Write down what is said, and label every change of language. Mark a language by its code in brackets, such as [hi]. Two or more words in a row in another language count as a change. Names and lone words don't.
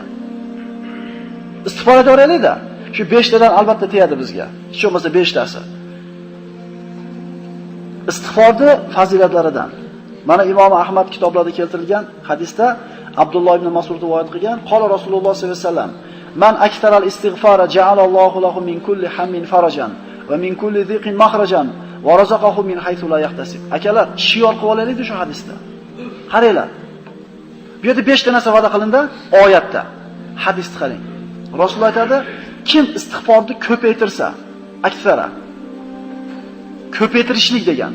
[uz] Istig'for aytaveraylik-da. Shu 5 tadan albatta tegadi bizga. Hech bo'lmasa 5 tasi. Istig'forning fazilatlaridan. Mana Imom Ahmad kitoblarida keltirilgan hadisda Abdulloh ibn Mas'ud rivoyat qilgan, [ar] قال رسول الله صلى الله عليه وسلم: "من أكثر الاستغفار جعل الله له من كل هم فرجا ومن كل ضيق مخرجا ورزقه من حيث لا يحتسب." [uz] Akalar, shior qilib olaylik shu hadisda. Qaranglar. Bu yerda 5 ta narsa va'da qilindi oyatda. Hadisni qarang. Rasululloh aytadi, kim istig'forni ko'paytirsa, aksara ko'paytirishlik degani.